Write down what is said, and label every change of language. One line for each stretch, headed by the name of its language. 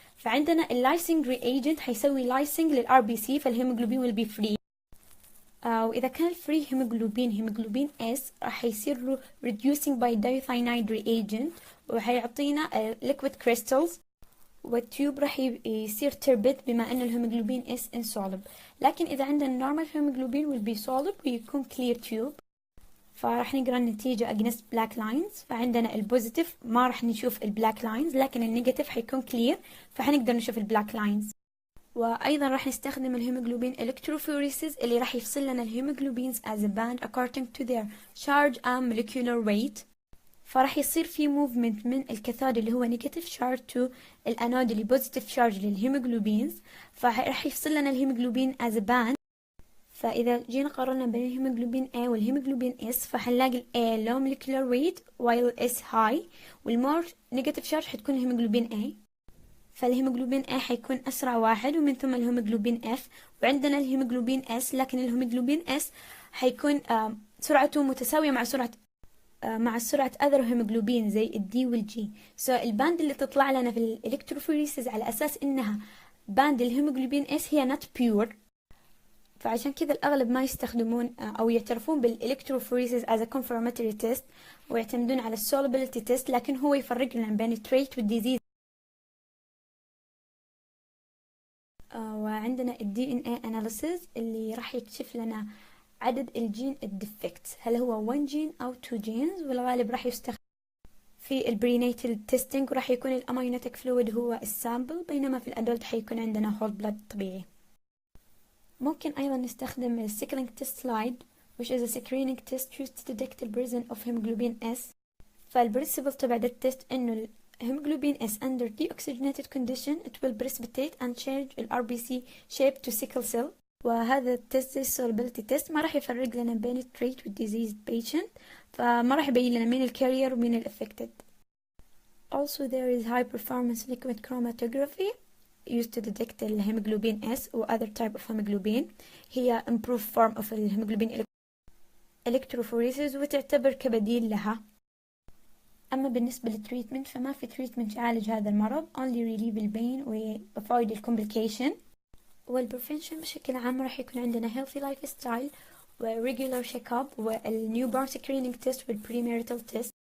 Arabic: فعندنا اللايسنج reagent حيسوي لايسنج للRBC فالهيموجلوبين
English: will be free.
Arabic: وإذا كان الفري هيموجلوبين S راح يصير له
English: reducing by diethionate reagent
Arabic: وحيعطينا liquid crystals والتيوب راح يصير turbid بما أن الهيموجلوبين S insoluble. لكن إذا عندنا
English: normal hemoglobin will be soluble ويكون clear tube.
Arabic: فراح نقرأ النتيجة against black lines فعندنا البوزيتيف ما راح نشوف البلاك لاينز لكن النيجاتيف حيكون clear فحنقدر نشوف البلاك لاينز. وأيضا راح نستخدم الهيموجلوبين electrophoresis اللي راح يفصل لنا الهيموجلوبينز
English: as a band according to their charge and molecular weight.
Arabic: فراح يصير في movement من الكاثود اللي هو negative charge to الأنود اللي positive charge للهيموجلوبينز فراح يفصل لنا الهيموجلوبين as a band. فإذا جينا قارنا بين الهيموجلوبين A والهيموجلوبين S فحنلاقي ال A
English: low molecular weight while S high
Arabic: والمور negative charge حتكون الهيموجلوبين A. فالهيموجلوبين A حيكون أسرع واحد ومن ثم الهيموجلوبين F وعندنا الهيموجلوبين S لكن الهيموجلوبين S حيكون سرعته متساوية مع سرعة other هيموجلوبين زي ال D وال G. الباند اللي تطلع لنا في الإلكتروفوريسيس على أساس إنها باند الهيموجلوبين S هي
English: not pure
Arabic: فعشان كذا الأغلب ما يستخدمون أو يعترفون بالإلكتروفوريسيس
English: as a confirmatory test
Arabic: ويعتمدون على solubility test لكن هو يفرق لنا بين التريت والديزيز. وعندنا ال DNA analysis اللي راح يكشف لنا عدد الجين الديفكت هل هو 1 جين أو 2 جينز والغالب راح يستخدم في البرينيتال تيستينج وراح يكون الأمينوتيك فلويد هو السامبل بينما في الأدولت حيكون عندنا هول بلاد طبيعي. ممكن أيضا نستخدم السيكلينج تيست سلايد
English: which is a screening test used to detect the presence of hemoglobin S.
Arabic: فالبرنسبل تبع ده التست إنه
English: hemoglobin S under deoxygenated condition it will precipitate and change ال RBC shape to sickle cell.
Arabic: وهذا التست solubility test ما راح يفرق لنا بين ال treat وال diseased patient فما راح يبين لنا مين ال carrier ومين ال affected.
English: Also there is high performance liquid chromatography used to detect ال hemoglobin S or other type of hemoglobin. هي improved form of ال hemoglobin electrophoresis
Arabic: وتعتبر كبديل لها. أما بالنسبة للتريتمنت فما في تريتمنت يعالج هذا المرض
English: only relieve
Arabic: البين و avoid الcomplication. والبريفنشن بشكل عام راح يكون عندنا healthy lifestyle و regular check-up وال newborn screening test وال premarital test.